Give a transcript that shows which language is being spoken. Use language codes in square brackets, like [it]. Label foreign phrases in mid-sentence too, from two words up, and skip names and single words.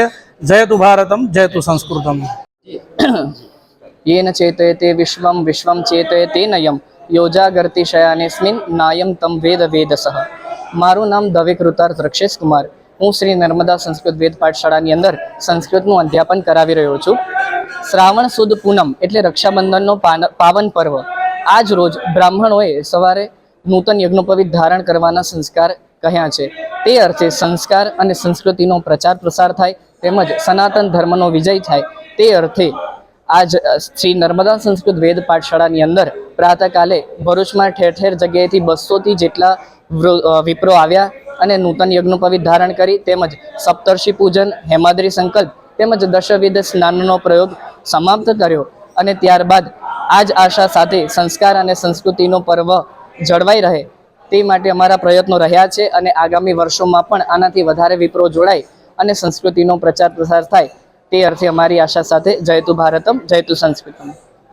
[sa] जयतु भारतम जयतु संस्कृतम। येन चेतयते विश्वं विश्वं चेतयते नयं योजागर्ति शयानेस्मिन् नायं तं वेद वेदसः। [gu] મારું નામ દવે કૃતાર્થ રક્ષેશ કુમાર। હું શ્રી નર્મદા સંસ્કૃત વેદ પાઠશાળાની અંદર संस्कृतનું અધ્યાપન કરાવી રહ્યો છું। શ્રાવણ સુદ પૂનમ એટલે રક્ષાબંધનનો પાવન પર્વ। આજ રોજ બ્રાહ્મણોએ સવારે નૂતન યજ્ઞોપવીત ધારણ કરવાના સંસ્કાર કહ્યા છે। તે અર્થે સંસ્કાર અને સંસ્કૃતિનો પ્રચાર પ્રસાર થાય તેમજ સનાતન ધર્મનો વિજય થાય તે અર્થે આજ શ્રી નર્મદા સંસ્કૃત વેદ પાઠશાળાની અંદર પ્રાતઃકાળે ભરૂચમાં ઠેર ઠેર જગ્યાએથી 200 થી જેટલા વિપ્રો આવ્યા અને નૂતન યજ્ઞોપવીત ધારણ કરી તેમજ સપ્તર્ષિ પૂજન હેમાદ્રી સંકલ્પ તેમજ દશવિધ સ્નાનનો પ્રયોગ સમાપ્ત કર્યો અને ત્યારબાદ આજ આશા સાથે સંસ્કાર અને સંસ્કૃતિનો પર્વ જળવાઈ રહે તે માટે અમારા પ્રયત્નો રહ્યા છે અને આગામી વર્ષોમાં પણ આનાથી વધારે વિપ્રો જોડાય અને સંસ્કૃતિનો પ્રચાર પ્રસાર થાય તે અર્થે અમારી આશા સાથે [sa] जयतु भारतम जयतु संस्कृतम।